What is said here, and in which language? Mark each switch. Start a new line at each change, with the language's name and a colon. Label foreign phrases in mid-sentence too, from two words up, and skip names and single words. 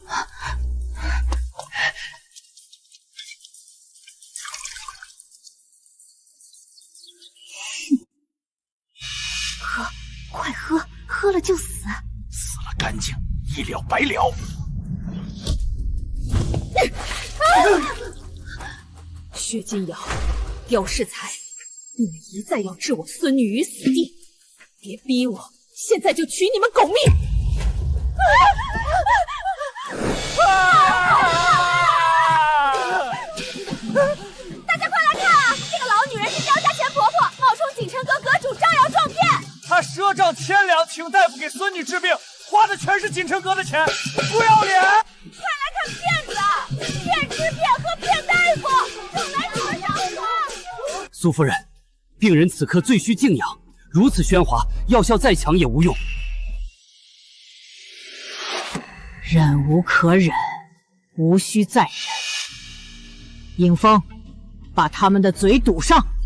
Chinese: 喝，快喝，喝了就死。死了乾淨，一了百了。薛金瑤，刁世才，你们一再要置我孙女於死地，別逼我，現在就取你們狗命！大家快來看啊！這個老女人是刁家錢婆婆，冒充錦城閣閣主招搖撞騙。她賒賬1000兩，請大夫給孫女治病，花的全是錦城閣的錢，不要臉！快來看騙子，騙吃騙喝騙大夫，就來你們找我！蘇夫人，病人此刻最需靜養，如此喧嘩，藥效再強也無用。忍無可忍，無需再忍。尹峰，把他們的嘴堵上。